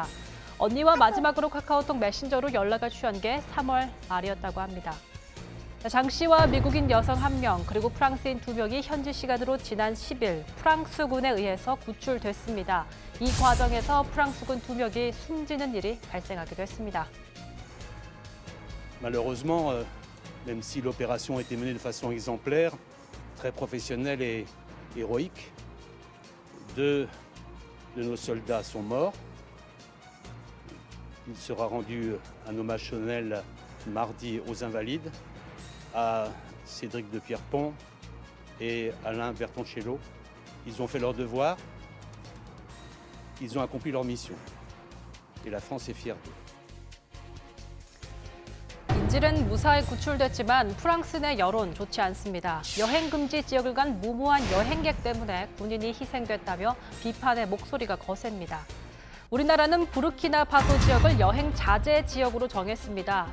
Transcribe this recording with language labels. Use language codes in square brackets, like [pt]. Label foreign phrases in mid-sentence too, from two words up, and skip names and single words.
[ko] 언니와 마지막으로 카카오톡 메신저로 연락을 취한 게 3월 말이었다고 합니다. 장 씨와 미국인 여성 1명 그리고 프랑스인 2명이 현지 시간으로 지난 10일 프랑스군에 의해서 구출됐습니다. 이 과정에서 프랑스군 2명이 숨지는 일이 발생하기도 했습니다. [fr] Malheureusement, même si l'opération a été menée de façon exemplaire, très professionnelle et héroïque, deux de nos soldats sont morts. Il sera rendu un hommage solennel mardi aux Invalides, à Cédric de Pierrepont et Alain Bertoncello. Ils ont fait leur devoir, ils ont accompli leur mission. Et la France est fière d'eux. [ko] 인질은 무사히 구출됐지만 프랑스 내 여론 좋지 않습니다. 여행 금지 지역을 간 무모한 여행객 때문에 군인이 희생됐다며 비판의 목소리가 거셉니다. 우리나라는 부르키나파소 지역을 여행 자제 지역으로 정했습니다.